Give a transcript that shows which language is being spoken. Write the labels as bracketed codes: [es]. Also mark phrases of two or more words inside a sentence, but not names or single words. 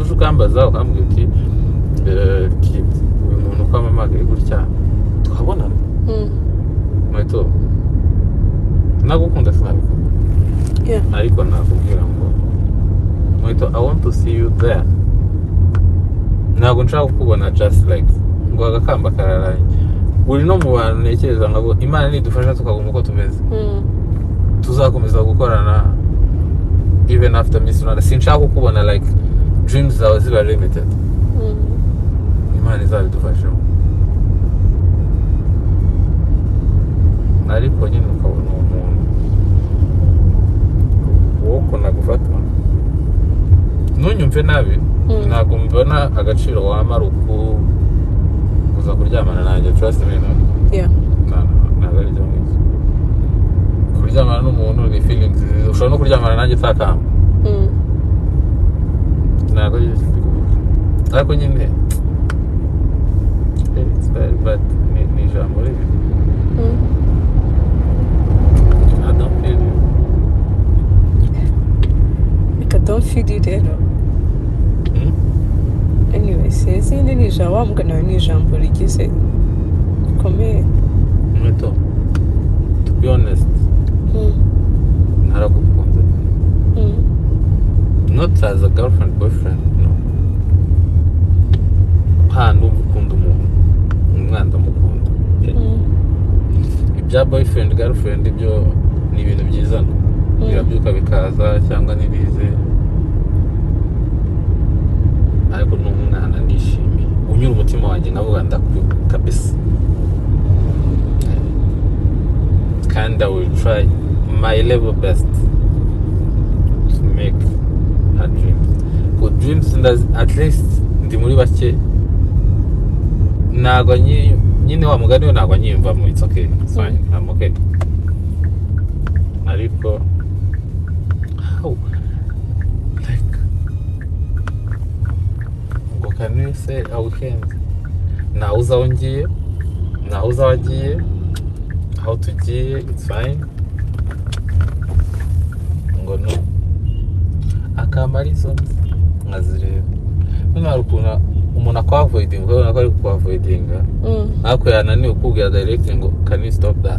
[rw] uje ukambaza ukambwira uti kid uyu muntu ukamamagaye gutya tukabonana Muheto nagukunda sinabikubwira ariko nakubwira ngo Muheto [en] I want to see you there [rw] ntabwo nshaka kukubona [en] just like [rw] ngo agakamba kararaye uri no mu bantu ntekereza ngo Imana nidufasha tukaguma uko tumeze tuzakomeza gukorana [en] even after [rw] Miss Rwanda sinshaka kukubona [en] like dreams [rw] zawe ziba limited Imana izabidufashamo ariko nyine ukabona umuntu wowe ukunda gufata ntunyumve nabi ntabwo mbona agaciro wamara kuza kuryamana nanjye [en] trust me [rw] ntabwo ari byo mwiza kuryamana n'umuntu ni feelings ushobora no kuryamana nanjye utakamba ntabwo ari byo kuvuga ariko nyine [en] it's very bad [rw] ni ijambo ribi [en] I don't feel you I don't feel you [rw] rero anyway sinzi ni ijambo wambwa nawe ni ijambo rigize rikomeye [en] Muheto, to be honest, naragukunze. Not as a girlfriend, boyfriend, no. [rw] Ndumva ukunda umuntu, umwana ndamukunda. Ibya boyfriend, girlfriend, ibyo ni ibintu byizana. Birabyuka bikaza cyangwa nibize. Ariko n'umwana nishimiye. Unyura umutima wanjye nkavuga ndakwibuka kabisa. [en] And I will try my level best to make her dreams. Good dreams, at least [rw] ndi muri bake ntago nyine wa mugani we ntago nyiyumvamo. [en] It's okay, it's fine, I'm okay. [rw] Ariko [en] how, like, [rw] ngo [en] can you say a weekend [rw] nawe uza aho ngiye, nawe uza aho agiye, [en] how tugiye, it's fine. [rw] Ngo no akamara izo nkazireba. None hari ukuntu umuntu akwaavoidinga, ukabona ko ari kukwavoidinga, ariko yananiwe kukubwira directly ngo [en] can you stop that.